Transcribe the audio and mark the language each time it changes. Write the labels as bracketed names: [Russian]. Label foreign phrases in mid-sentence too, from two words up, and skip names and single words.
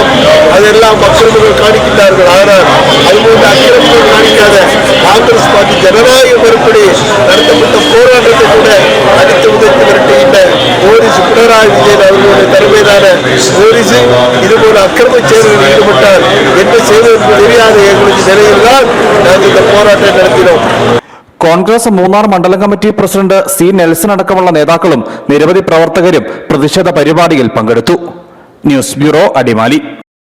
[Malayalam] അതെല്ലാം അക്രമങ്ങൾ കാണിക്കില്ലാர்கள். [Tamil] ஆனால் அதுபோன்ற அக்கிரமங்கள் காணிக்காத காங்கிரஸ் பார்ட்டி ஜனநாயக முறைப்படி நடத்தப்பட்ட போராட்டத்தை கூட அடித்து உதைத்து விரட்டுகின்ற போலீஸ் பினராயி விஜயன் அவர்களுடைய தலைமையிலான போலீஸ் இதுபோல அக்கிரம செயல்களில் ஈடுபட்டால் என்ன செய்வது தெரியாத எங்களுக்கு நிலையில்தான் நாங்கள் இந்த போராட்டம் நடத்தினோம். [Malayalam] കോൺഗ്രസ് മൂന്നാർ മണ്ഡലം കമ്മിറ്റി പ്രസിഡന്റ് സി നെൽസൺ അടക്കമുള്ള നേതാക്കളും നിരവധി പ്രവർത്തകരും പ്രതിഷേധ പരിപാടിയിൽ പങ്കെടുത്തു. ന്യൂസ് ബ്യൂറോ, അടിമാലി.